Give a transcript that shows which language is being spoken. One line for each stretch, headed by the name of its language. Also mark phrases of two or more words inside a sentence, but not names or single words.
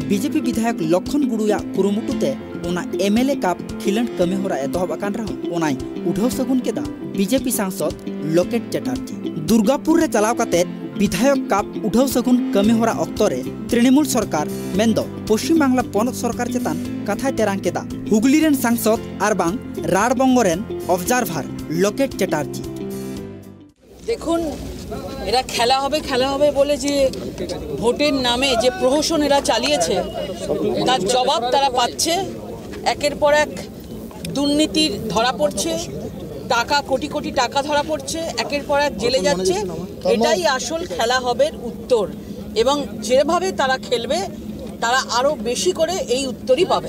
Santali: बीजेपी विधायक लक्षण गुड़ुया कुरुमुटुते ओना एमएलए कप खिलंड कमी होरा एतहब आकान रहो ओनाय उठाव सगुन केदा बीजेपी सांसद लोकेट चैटार्जी। दुर्गापुर रे चलाव काते विधायक कप उठाव सगुन कमी होरा अक्तरे तृणमूल सरकार मेंदो पश्चिम बांगला पनत सरकार चेतान कथा तेरांग केदा हुगली रेन सांसद आर बांग राड़बंग रेन ऑब्जार्वर लोकेट चैटार्जी।
Bangla: দেখুন এরা খেলা হবে বলে যে ভোটের নামে যে প্রহসন এরা चालिয়েছে তার জবাব তারা পাচ্ছে। একের পর এক দুর্নীতির ধরা পড়ছে, টাকা কোটি কোটি টাকা ধরা পড়ছে, একের পর এক জেলে যাচ্ছে। এটাই আসল খেলা হবে উত্তর এবং যেভাবে তারা খেলবে তারা আরো বেশি করে এই উত্তরই পাবে।